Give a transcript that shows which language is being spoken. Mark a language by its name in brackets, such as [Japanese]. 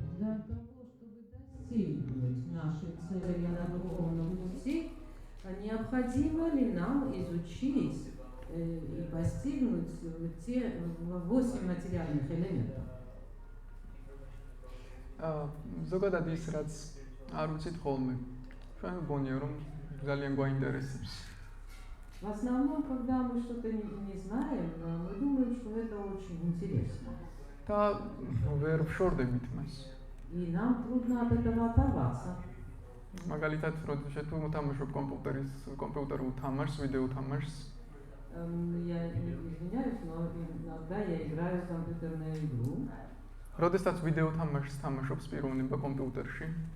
[Russian] Для того, чтобы достигнуть нашей цели на духовном пути, необходимо ли нам изучить и постигнуть те 8 материальных элементов? [Georgian] ზოგადად ის რაც არ ვიცით ხოლმე ჩვენ მგონია რომ ძალიან გვაინტერესებს. [Russian] В основном, когда мы что-то не знаем, мы думаем, что это очень интересно. [Georgian] და ვერ ვშორდებით მას. [Russian] И нам трудно от этого оторваться. [Georgian] მაგალითად, როდესაც თუ მოთამაშობ კომპიუტერულ თამაშს, ვიდეო თამაშს, [Russian] Я извиняюсь, но иногда я играю в компьютерную игру. [Georgian] როდესაც ვიდეო თამაშს თამაშობს პიროვნება კომპიუტერში,